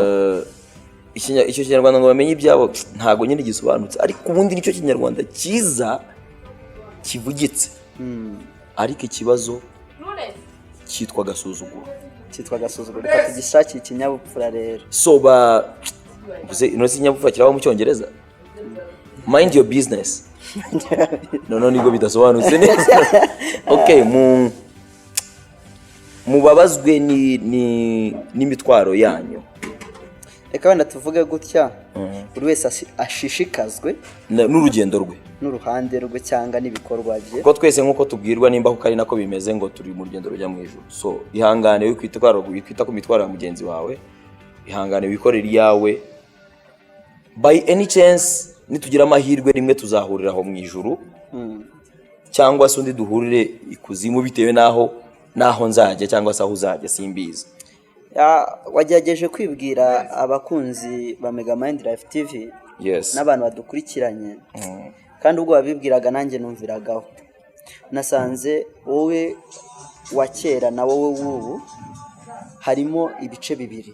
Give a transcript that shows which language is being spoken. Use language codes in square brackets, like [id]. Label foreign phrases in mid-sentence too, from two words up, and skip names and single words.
[rw] Icyo kinyarwanda ngo bamenye ibyabo ntago nyine gisobanutse, ariko ubundi nicyo kinyarwanda cyiza kivugitse. Ariko ikibazo cyitwa gasuzuguro. Reka tugishakire ikinyabupfura rero. Ino si ikinyabupfura kiraho mu Cyongereza. [en] Mind your business. [rw] No nibwo bidasobanutse neza. Okay, mubabazwe n'imitwaro yanyu. Reka wenda tuvuge gutya, buri wese ashishikazwe n'urugendo rwe, n'uruhande rwe cyangwa n'ibikorwa bye, kuko twese nk'uko tubwirwa nimba kuko ari nako bimeze ngo turi mu rugendo rujya mu ijuru. So ihangane wikwita ku mitwaro ya mugenzi wawe, ihangane wikorera iyawe. [en] By any chance [rw] nitugira amahirwe rimwe tuzahurira aho mu ijuru, cyangwa se undi duhurire ikuzimu bitewe naho nzajya cyangwa se aho uzajya simbizi. Wagerageje kwibwira abakunzi ba Megamind Life TV n'abantu badukurikiranye, kandi ubwo babibwiraga nanjye numviragaho, nasanze wowe wa kera na wowe w'ubu harimo ibice bibiri.